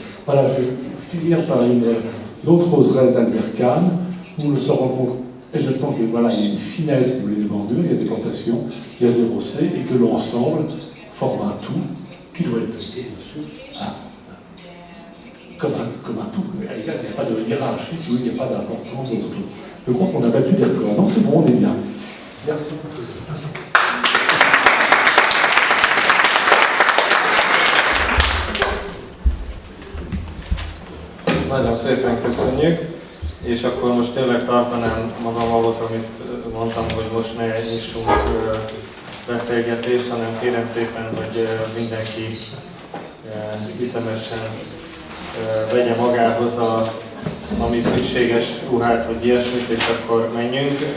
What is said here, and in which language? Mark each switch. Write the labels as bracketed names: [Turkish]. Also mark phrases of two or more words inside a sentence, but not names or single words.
[French] Voilà, je vais finir par une autre roseraie d'Albert Kahn, où on se rend compte exactement qu'il voilà, y a une finesse, si vous voulez, des bordures, il y a des plantations, il y a des rossets, et que l'ensemble forme un tout qui doit être traité, bien sûr, comme un tout. Il n'y a pas de hiérarchie, si il n'y a pas d'importance dans ce tout. Je crois qu'on a battu les records. Non, c'est bon, on est bien. Merci. [Hungarian] Nagyon szépen köszönjük, és akkor most tényleg tartanám magam ahhoz, amit mondtam, hogy most ne nyissunk beszélgetést, hanem kérem szépen, hogy mindenki ütemesen vegye magához, amit szükséges ruhát, vagy ilyesmit, és akkor menjünk.